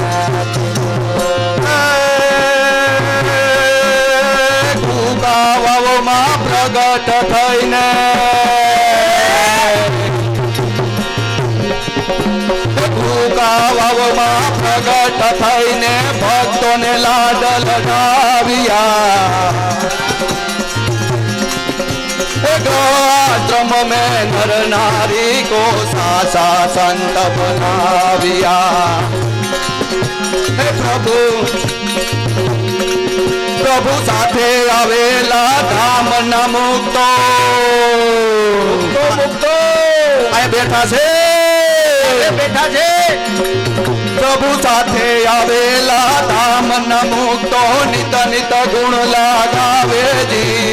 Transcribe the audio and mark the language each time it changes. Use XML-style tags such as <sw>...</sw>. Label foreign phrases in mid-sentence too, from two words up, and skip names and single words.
<gu>માં પ્રગટ થઈને માં પ્રગટ થઈને ભક્તોને લાડ લડાવ્યા.</gu> <hi>આશ્રમ में नर नारी को सासा संत बनाविया. हे प्रभु प्रभु</hi> <gu>સાથે આવેલા ધામ ના મુક્તો મુક્તો આ બેઠા છે પ્રભુ સાથે આવેલા ધામ ના મુક્તો નિત નિત ગુણ લાગાવે જી.</gu>